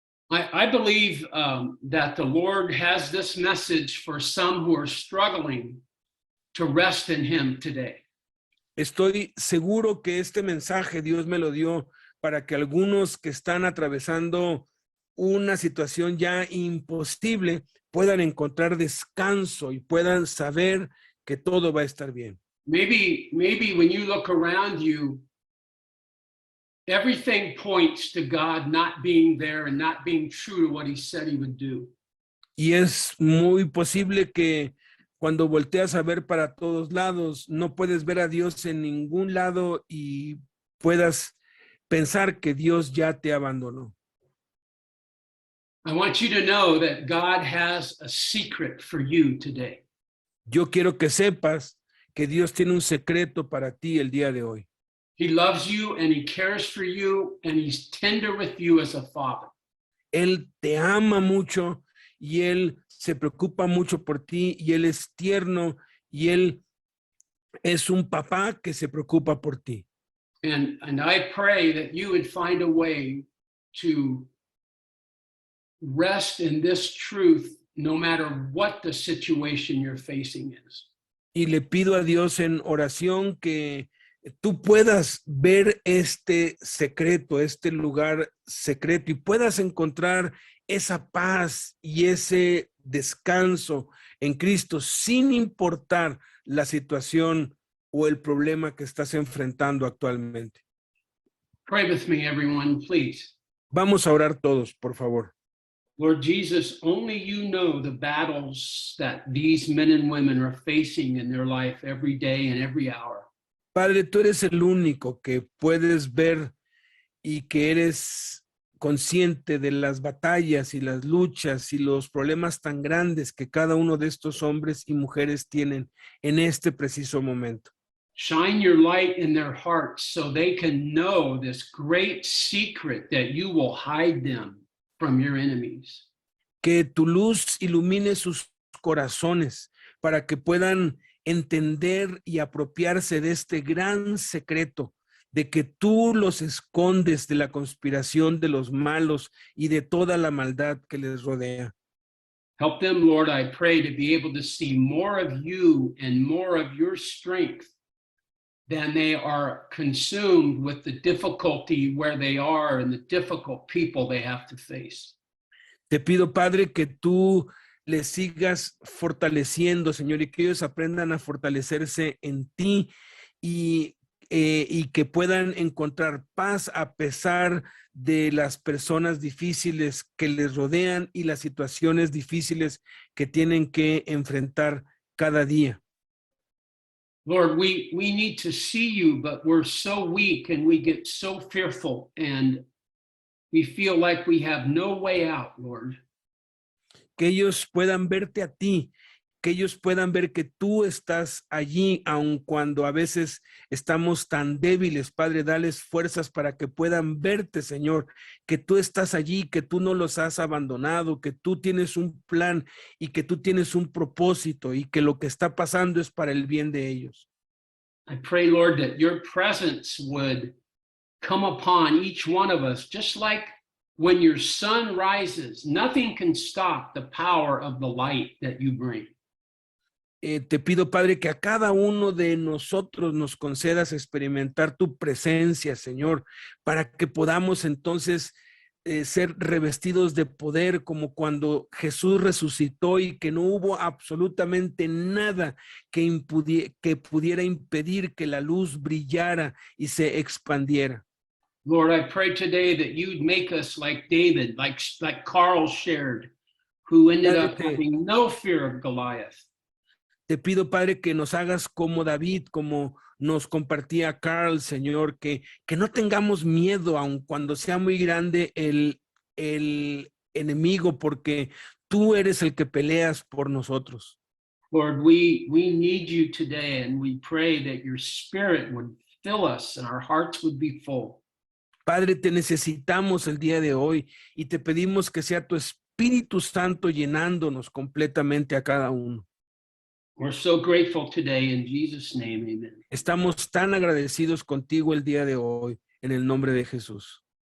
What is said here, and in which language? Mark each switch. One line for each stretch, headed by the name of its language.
English: I believe that the Lord has this message for some who are struggling to rest in him today.
Spanish: Estoy seguro que este mensaje Dios me lo dio para que algunos que están atravesando una situación ya imposible puedan encontrar descanso y puedan saber que todo va a estar bien.
English: Maybe when you look around you, everything points to God not being there and not being true to what he said he would do.
Spanish: Y es muy posible que cuando volteas a ver para todos lados, no puedes ver a Dios en ningún lado y puedas pensar que Dios ya te abandonó.
English: I want you to know that God has a secret for you today.
Spanish: Yo quiero que sepas que Dios tiene un secreto para ti el día de hoy.
English: He loves you and he cares for you and he's tender with you as a father.
Spanish: Él te ama mucho y Él se preocupa mucho por ti y Él es tierno y Él es un papá que se preocupa por ti.
English: And I pray that you would find a way to rest in this truth no matter what the situation you're facing is.
Spanish: Y le pido a Dios en oración que tú puedas ver este secreto, este lugar secreto y puedas encontrar esa paz y ese descanso en Cristo sin importar la situación o el problema que estás enfrentando actualmente.
English: Pray with me, everyone, please.
Spanish: Vamos a orar todos, por favor.
English: Lord Jesus, only you know the battles that these men and women are facing in their life every day and every hour.
Spanish: Padre, tú eres el único que puedes ver y que eres consciente de las batallas y las luchas y los problemas tan grandes que cada uno de estos hombres y mujeres tienen en este preciso momento.
English: Shine your light in their hearts so they can know this great secret that you will hide them from your enemies.
Spanish: Que tu luz ilumine sus corazones para que puedan entender y apropiarse de este gran secreto de que tú los escondes de la conspiración de los malos y de toda la maldad que les rodea.
English: Help them, Lord, I pray, to be able to see more of you and more of your strength than they are consumed with the difficulty where they are and the difficult people they have to face.
Spanish: Te pido, Padre, que tú les sigas fortaleciendo, Señor, y que ellos aprendan a fortalecerse en ti y que puedan encontrar paz a pesar de las personas difíciles que les rodean y las situaciones difíciles que tienen que enfrentar cada día.
English: Lord, we need to see you, but we're so weak and we get so fearful and we feel like we have no way out, Lord.
Spanish: Que ellos puedan verte a ti, que ellos puedan ver que tú estás allí, aun cuando a veces estamos tan débiles. Padre, dales fuerzas para que puedan verte, Señor, que tú estás allí, que tú no los has abandonado, que tú tienes un plan y que tú tienes un propósito y que lo que está pasando es para el bien de ellos.
English: I pray, Lord, that your presence would come upon each one of us, just like when your sun rises, nothing can stop the power of the light that you bring.
Spanish: Te pido, Padre, que a cada uno de nosotros nos concedas experimentar tu presencia, Señor, para que podamos entonces ser revestidos de poder como cuando Jesús resucitó y que no hubo absolutamente nada que pudiera impedir que la luz brillara y se expandiera.
English: Lord, I pray today that you'd make us like David, like Carl shared, who ended up having no fear of Goliath.
Spanish: Te pido, Padre, que nos hagas como David, como nos compartía Carl, Señor, que no tengamos miedo, aun cuando sea muy grande el enemigo, porque tú eres el que peleas por nosotros.
English: Lord, we need you today, and we pray that your spirit would fill us and our hearts would be full.
Spanish: Padre, te necesitamos el día de hoy y te pedimos que sea tu Espíritu Santo llenándonos completamente a cada uno.
English: We're so grateful today in Jesus' name, amen.
Spanish: Estamos tan agradecidos contigo el día de hoy, en el nombre de Jesús.